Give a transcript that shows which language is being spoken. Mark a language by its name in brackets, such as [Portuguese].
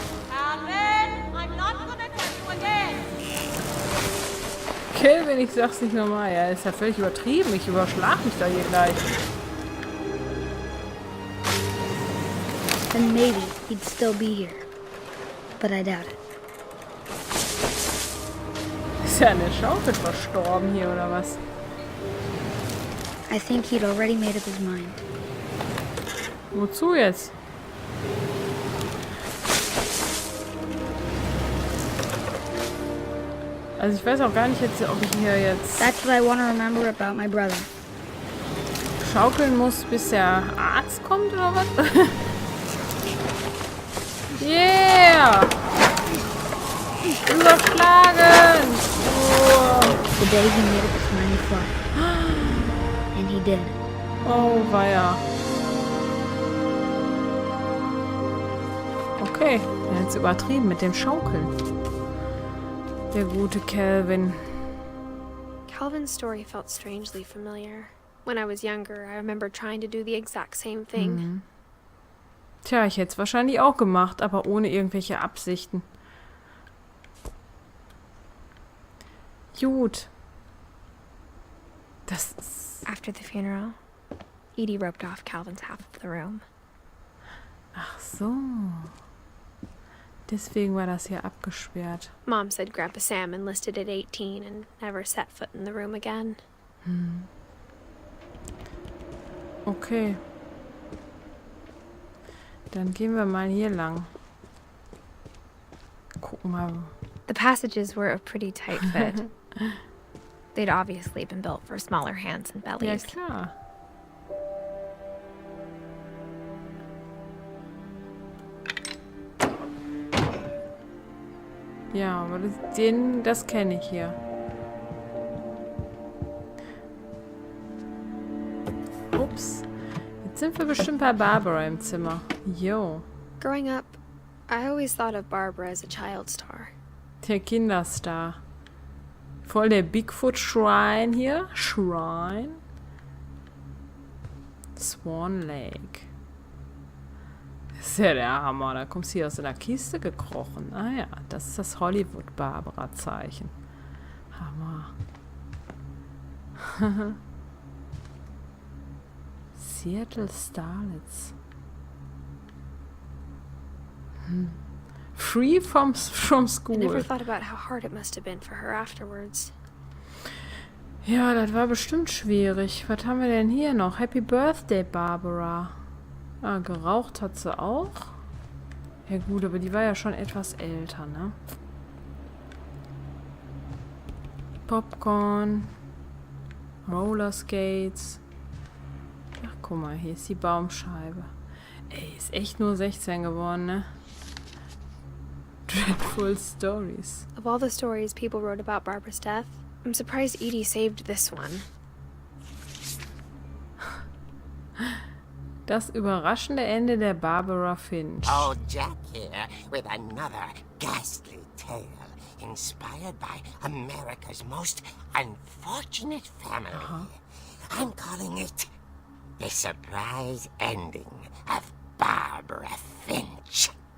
[English] Calvin, I'm not gonna tell you again. [German] Kelvin, ich sag's nicht nochmal. Ja, ist ja völlig übertrieben. Ich überschlag mich da hier gleich. [English] Then maybe he'd still be here. But I doubt it. [German] Ist ja eine Schaufel verstorben hier, oder was? [English] I think he'd already made up his mind. [German] Wozu jetzt? Also ich weiß auch gar nicht jetzt, ob ich hier jetzt [English] That's what I want to remember about my brother. [German] schaukeln muss, bis der Arzt kommt oder was? Yeah! Überschlagen! [English] The day he made up his mind to fly. And he did. [German] Oh, weia. Okay, er hat es übertrieben mit dem Schaukeln. Der gute Calvin. [English] Calvin's story felt strangely familiar. When I was younger, I remember trying to do the exact same thing. [German] Tja, ich hätte es wahrscheinlich auch gemacht, aber ohne irgendwelche Absichten. Gut. Das ist... [English] After the funeral, Edie roped off Calvin's half of the room. [German] Ach so. Deswegen war das hier abgesperrt. [English] Mom said Grandpa Sam enlisted at 18 and never set foot in the room again. Okay. [German] Dann gehen wir mal hier lang. Gucken mal. [English] The passages were a pretty tight fit. They'd obviously been built for smaller hands and [German] Ja, [English] bellies. [German] klar. Ja, aber das kenne ich hier. Ups. Jetzt sind wir bestimmt bei Barbara im Zimmer. Jo. [English] Growing up, I always thought of Barbara as a child star. [German] Der Kinderstar. Voll der Bigfoot-Shrine hier. Shrine. Swan Lake. Das ist ja der Hammer. Da kommst du hier aus einer Kiste gekrochen. Ah ja, das ist das Hollywood-Barbara-Zeichen. Hammer. [English] Seattle Starlets. Free from I school. never thought about how hard it must have been for her afterwards. [German] Ja, das war bestimmt schwierig. Was haben wir denn hier noch? Happy Birthday, Barbara. Ah, geraucht hat sie auch. Ja gut, aber die war ja schon etwas älter, ne? Popcorn. Rollerskates. Ach, guck mal, hier ist die Baumscheibe. Ey, ist echt nur 16 geworden, ne? [English] Dreadful Stories. Of all the stories people wrote about Barbara's death, I'm surprised Edie saved this one. [German] Das überraschende Ende der Barbara Finch. [English] Old Jack here with another ghastly tale inspired by America's most unfortunate family. I'm calling it The Surprise Ending of Barbara Finch.